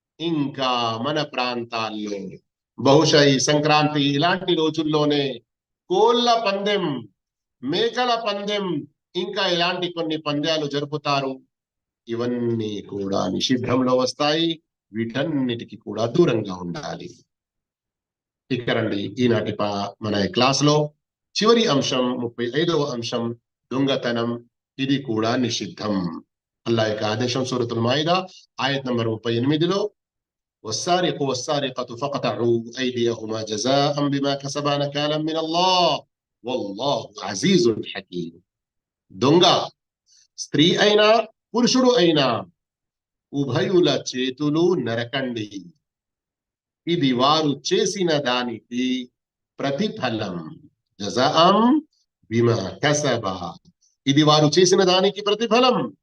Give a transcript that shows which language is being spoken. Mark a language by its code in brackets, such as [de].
[te] ఇంకా మన ప్రాంతాల్లో బహుశా ఈ సంక్రాంతి ఇలాంటి రోజుల్లోనే కోళ్ళ పందెం, మేకల పందెం, ఇంకా ఇలాంటి కొన్ని పందాలు జరుపుతారు. ఇవన్నీ కూడా నిషిద్ధంలో వస్తాయి. వీటన్నిటికీ కూడా దూరంగా ఉండాలి. ఇక రండి, ఈనాటి మన క్లాస్లో చివరి అంశం, 35వ అంశం, దొంగతనం. ఇది కూడా నిషిద్ధం. అల్లాహ్ యొక్క ఆదేశం సూరతుల్ మాయిదా ఆయత్ నంబర్ 38లో, [ar] والسارق والسارقة فاقطعوا أيديهما جزاء بما كسبا نكالا من الله والله عزيز حكيم. [te] దొంగ స్త్రీ అయినా పురుషుడు అయినా ఉభయుల చేతులు నరకండి, ఇది వారు చేసిన దానికి ప్రతిఫలం. [ar] జజాఅం బిమా కసబా, [te] ఇది వారు చేసిన దానికి ప్రతిఫలం.